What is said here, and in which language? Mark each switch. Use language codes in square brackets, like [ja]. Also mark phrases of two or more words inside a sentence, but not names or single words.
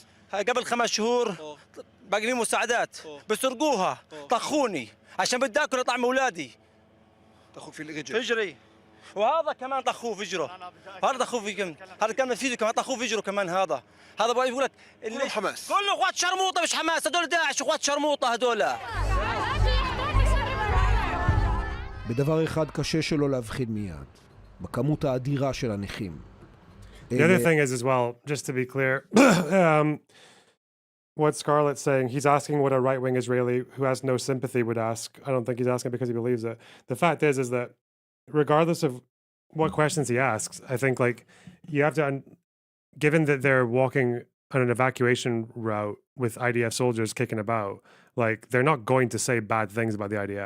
[ar] قبل 5 شهور باقي لي مساعدات، بيسرقوها، طخوني، عشان بدي آكل طعم أولادي. طخوك في الرجل فجري، وهذا كمان طخوه فجره، هذا طخوه فجره، هذا كمان فيديو كمان طخوه فجره كمان. هذا بقول لك كلهم حماس، كله اخوات شرموطه مش حماس، هذول داعش اخوات شرموطه هذول. [he] בדבר אחד קשה שלא להבחין מיד, בכמות האדירה של הנכים. [en] The other thing is as well, just to be clear, what Scarlett's saying, he's asking what a right-wing Israeli who has no sympathy would ask. I don't think he's asking because he believes it. The fact is that regardless of what questions he asks, I think like you have to, given that they're walking on an evacuation route with IDF soldiers kicking about, like they're not going to say bad things about the IDF.